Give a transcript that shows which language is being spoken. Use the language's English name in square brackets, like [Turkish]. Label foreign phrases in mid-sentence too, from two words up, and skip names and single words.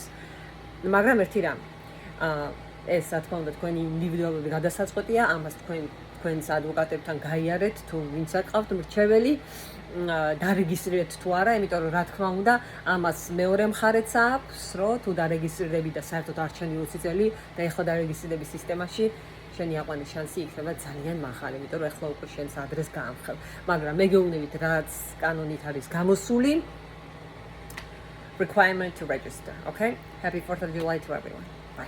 [Georgian] მაგრამ ერთი რამ, ეს რა თქმა უნდა თქვენი ინდივიდუალური გადასაწყვეტია, ამას თქვენს ადვოკატებთან გაიარეთ, თუ ვინც აყავთ მრჩეველი, დარეგისტრირეთ თუ არა, იმიტომ რომ რა თქმა უნდა, ამას მეორე მხარეც აქვს, რომ თუ დარეგისტრირდები და საერთოდ არ ჩანდი 20 წელი და ეხლა დარეგისტრირდების სისტემაში შენი აყვანის შანსი იქნება ძალიან მაღალი, იმიტომ რომ ეხლა უკვე შენს ადრესს გაამხელ. მაგრამ მე გეუბნებით, რაც კანონით არის გამოსული, [English] requirement to register, okay? Happy 4th of July to everyone.